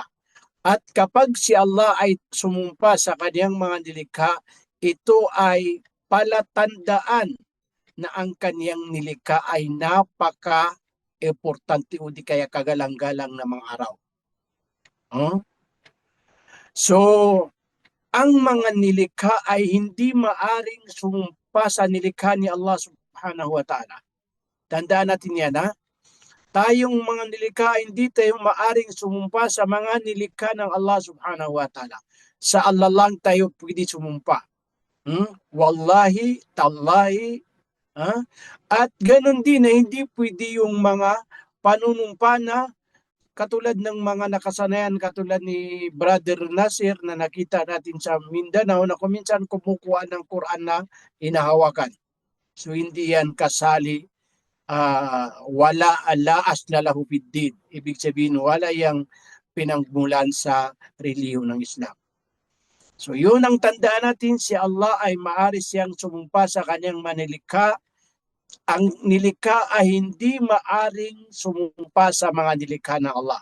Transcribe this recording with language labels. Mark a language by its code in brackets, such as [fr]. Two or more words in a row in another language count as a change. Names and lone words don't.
[tl] At kapag si Allah ay sumumpa sa kanyang mga nilikha, ito ay palatandaan na ang kanyang nilikha ay napaka-importante o di kaya kagalang-galang na mga araw. So, ang mga nilikha ay hindi maaring sumumpa sa nilikha ni [ar] الله سبحانه وتعالى. [tl] Tandaan natin yan Tayong mga nilikha, hindi tayo maaring sumumpa sa mga nilikha ng [ar] الله سبحانه وتعالى. [tl] Sa Allah lang tayo pwede sumumpa. [ar] والله، تالله. [tl] At ganun din na hindi pwede yung mga panunumpa na katulad ng mga nakasanayan, katulad ni Brother Nasir na nakita natin sa Mindanao na kuminsan kumukuha ng Quran na inahawakan. So hindi yan kasali, [ar] ولا أساس له في الدين. [tl] Ibig sabihin, wala yung pinangmulan sa relihiyon ng Islam. So yun ang tandaan natin, si Allah ay maaari siyang sumumpa sa kanyang manilikha. Ang nilikha ay hindi maaring sumumpa sa mga nilikha ng Allah.